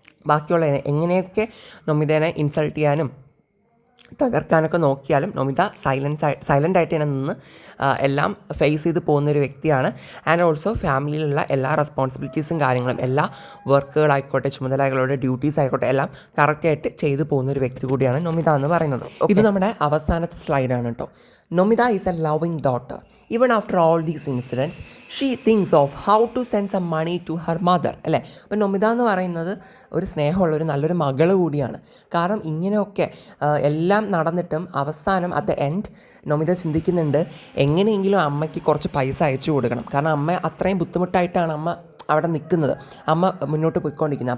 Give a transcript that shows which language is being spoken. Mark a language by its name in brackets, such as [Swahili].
[Malayalam] ബാക്കിയുള്ള എങ്ങനെയൊക്കെ നൊമിതേനെ ഇൻസൾട്ട് ചെയ്യാനും തകർക്കാനൊക്കെ നോക്കിയാലും നൊമിത സൈലൻ്റ് ആയിട്ട് തന്നെ നിന്ന് എല്ലാം ഫേസ് ചെയ്ത് പോകുന്നൊരു വ്യക്തിയാണ്. [English] and also [Malayalam] ഫാമിലിയിലുള്ള എല്ലാ റെസ്പോൺസിബിലിറ്റീസും കാര്യങ്ങളും, എല്ലാ വർക്കുകളായിക്കോട്ടെ, ചുമതലകളുടെ ഡ്യൂട്ടീസ് ആയിക്കോട്ടെ, എല്ലാം കറക്റ്റായിട്ട് ചെയ്തു പോകുന്നൊരു വ്യക്തി കൂടിയാണ് നൊമിത എന്ന് പറയുന്നത്. ഇത് നമ്മുടെ അവസാനത്തെ സ്ലൈഡാണ് കേട്ടോ. [English] Nomita is a loving daughter. Even after all these incidents, she thinks of how to send some money to her mother, [Malayalam] അല്ലേ. അപ്പോൾ നൊമിത എന്ന് പറയുന്നത് ഒരു സ്നേഹമുള്ള ഒരു നല്ലൊരു മകൾ കൂടിയാണ്. കാരണം ഇങ്ങനെയൊക്കെ എല്ലാം നടന്നിട്ടും അവസാനം [English] at the end [Malayalam] നൊമിത ചിന്തിക്കുന്നുണ്ട്, എങ്ങനെയെങ്കിലും അമ്മയ്ക്ക് കുറച്ച് പൈസ അയച്ചു കൊടുക്കണം. കാരണം അമ്മ അത്രയും ബുദ്ധിമുട്ടായിട്ടാണ് അമ്മ അവിടെ നിൽക്കുന്നത്, അമ്മ മുന്നോട്ട് പോയിക്കൊണ്ടിരിക്കുന്നത്.